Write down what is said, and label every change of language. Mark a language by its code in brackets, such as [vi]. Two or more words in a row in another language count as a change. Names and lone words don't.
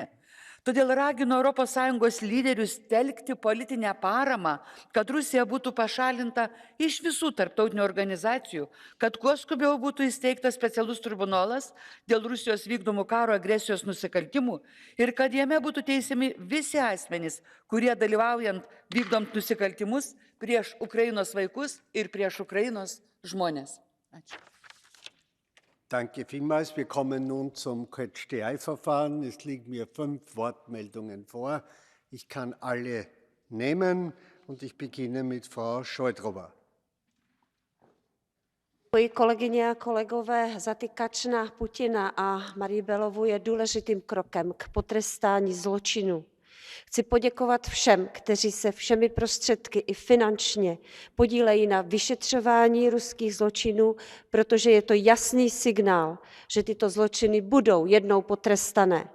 [lt] Todėl ragino ES lyderius telkti politinę paramą, kad Rusija būtų pašalinta iš visų tarptautinių organizacijų, kad kuo skubiau būtų įsteigtas specialus tribunolas dėl Rusijos vykdomų karo agresijos nusikaltimų ir kad jame būtų teisiami visi asmenys, kurie dalyvaujant vykdant nusikaltimus prieš Ukrainos vaikus ir prieš Ukrainos žmonės. Ačiū. [de] Danke vielmals. Wir kommen nun zum Catch-the-Eye-Verfahren. Es liegen mir 5 Wortmeldungen vor. Ich kann alle nehmen und ich beginne mit Frau Šojdrová. [cs] Kolegyně a kolegové, zatykač na Putina a Marii Belovu je důležitým krokem k potrestání zločinu. Chci poděkovat všem, kteří se všemi prostředky i finančně podílejí na vyšetřování ruských zločinů, protože je to jasný signál, že tyto zločiny budou jednou potrestané.